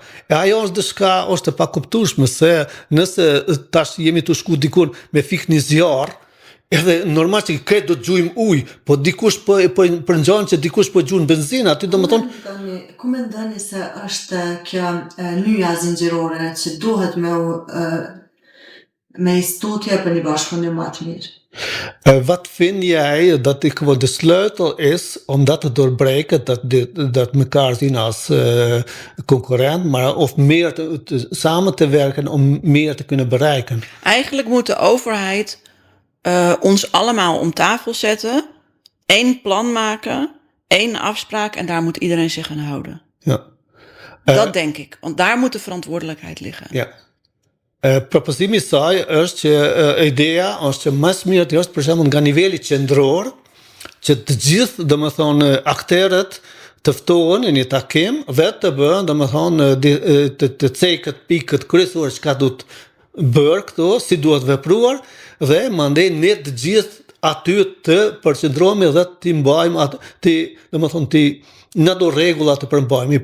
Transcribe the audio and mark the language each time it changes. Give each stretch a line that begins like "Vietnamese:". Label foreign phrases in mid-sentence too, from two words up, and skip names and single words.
Albanian: E ajo është dëshka, është e pakuptueshme, se nëse tash jemi të shku dikun me fik një zjarë, edhe normal që këtë do të gjujmë ujë, po dikush po përngjan që dikush po gjujnë benzinë, aty do më thonë... Ku mendoni se është kjo nyja zinxhirore që duhet me istutje për një bashkëpunim më të mirë?
Dutch: Wat vind jij dat ik de sleutel is om dat te doorbreken, dat elkaar zien als concurrent, maar of meer samen te werken om meer te kunnen bereiken? Eigenlijk moet de overheid ons allemaal om tafel zetten, 1 plan maken, 1 afspraak en daar moet iedereen zich aan houden. Ja. Dat denk ik, want daar moet de verantwoordelijkheid liggen. Ja.
Albanian: Propozimi I saj është që ideja është që mas mirë të është për shembull nga niveli qendror, që të gjithë domethënë aktorët të ftohen në një takim dhe të bëhen domethënë të cekët pikët kryesore çka duhet bërë këtu, si duhet vepruar dhe mandej ne të gjithë aty të përqendrohemi dhe të mbajmë atë, domethënë në do rregulla të përmbajmë.